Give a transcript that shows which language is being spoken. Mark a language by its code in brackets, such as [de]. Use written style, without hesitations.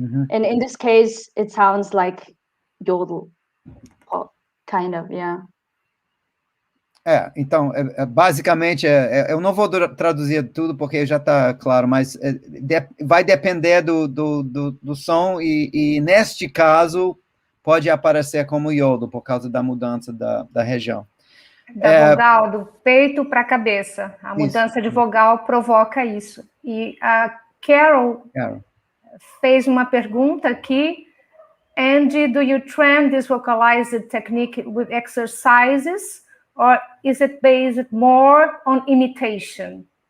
[en] And in this case, it sounds like yodel, kind of, yeah. [pt] Então, basicamente, eu não vou traduzir tudo porque já está claro, mas vai depender do som e neste caso, pode aparecer como yodel, por causa da mudança da região. Da vogal, do peito para a cabeça. A mudança de vogal provoca isso. E a Carol fez uma pergunta aqui. [en] Andy, do you train this vocalized technique with exercises? Or is it based more on imitation?